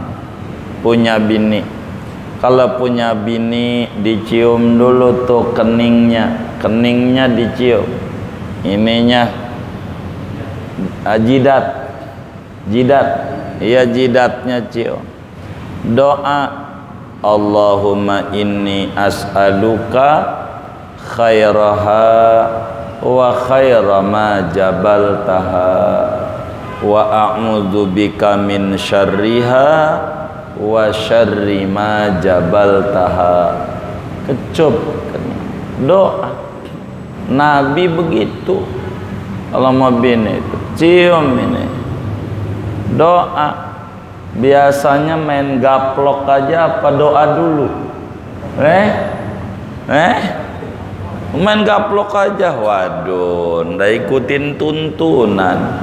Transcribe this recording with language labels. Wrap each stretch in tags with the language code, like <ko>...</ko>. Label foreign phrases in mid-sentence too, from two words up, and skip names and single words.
<id>Punya bini, kalau punya bini dicium dulu tuh keningnya dicium, ininya jidat, iya jidatnya cium. Doa,</id> <ar>اللهم إني أسألك خيرها وخير ما جبلتها وأعوذ بك من شرها وشر ما جبلتها.</ar> <id>Kecup doa Nabi begitu. Kalau mau bini itu cium ini doa. Biasanya main gaplok aja apa doa dulu? Main gaplok aja, waduh, ndak ikutin tuntunan.</id>